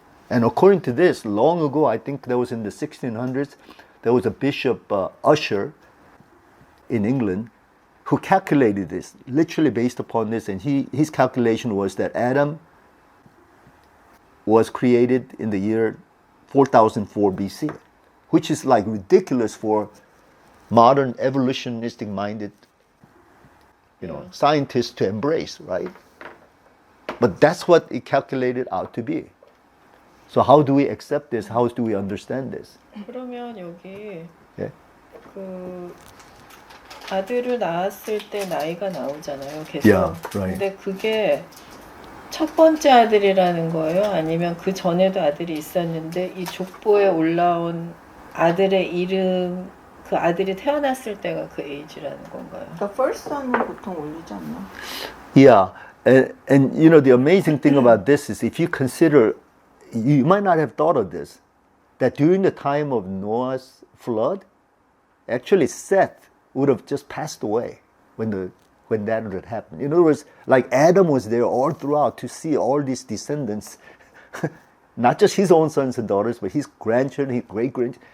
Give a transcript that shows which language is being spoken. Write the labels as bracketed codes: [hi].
[en] And according to this, long ago, I think that was in the 1600s, there was a Bishop Ussher in England who calculated this, literally based upon this, and his calculation was that Adam was created in the year 4004 BC, which is like ridiculous for modern evolutionistic minded scientists to embrace, right? But that's what it calculated out to be. So how do we accept this? How do we understand this? [ko] 그러면 여기 [en] Yeah. [ko] 그 아들을 낳았을 때 나이가 나오잖아요. 계속. [en] Yeah, right. [ko] 근데 그게 첫 번째 아들이라는 거예요? 아니면 그 전에도 아들이 있었는데 이 족보에 올라온 아들의 이름, 그 아들이 태어났을 때가 그 에이지라는 건가요? 그러니까 [en] first son [ko] 은 보통 올리지 않나? [en] Yeah, and the amazing thing about this is if you consider, you might not have thought of this, that during the time of Noah's flood, actually Seth would have just passed away when that would happen. In other words, like Adam was there all throughout to see all these descendants, not just his own sons and daughters, but his grandchildren, his great-grandchildren.